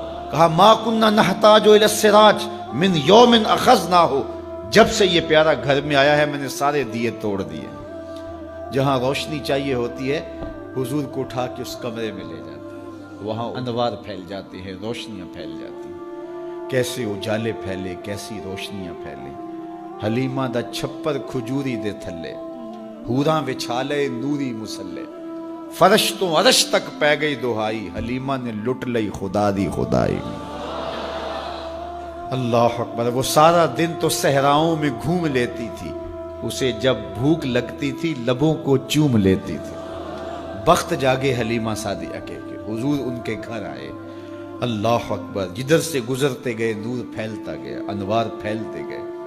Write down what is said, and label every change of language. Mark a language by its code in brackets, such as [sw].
[ur] کہا [ar] ما کننا نحتاج الی السراج من یوم اخذنا ہو, [ur] جب سے یہ پیارا گھر میں آیا ہے میں نے سارے دیے توڑ دیے. جہاں روشنی چاہیے ہوتی ہے حضور کو اٹھا کے اس کمرے میں لے جاتے ہیں, وہاں انوار پھیل جاتے ہیں, روشنیاں پھیل جاتی ہیں. کیسے اجالے پھیلے, کیسی روشنیاں پھیلیں. [pa] حلیمہ دا چھپر کھجوری دے تھلے, حوراں وچھالے نوری مسلے, فرش تو عرش تک پہ گئی دہائی, حلیمہ نے لٹ لئی خدا دی خدائی. [ar] اللہ اکبر. [ur] وہ سارا دن تو صحراؤں میں گھوم لیتی تھی, اسے جب بھوک لگتی تھی لبوں کو چوم لیتی تھی. بخت جاگے حلیمہ سعدیہ کے کہ حضور ان کے گھر آئے. اللہ اکبر. جدھر سے گزرتے گئے نور پھیلتا گیا, انوار پھیلتے گئے.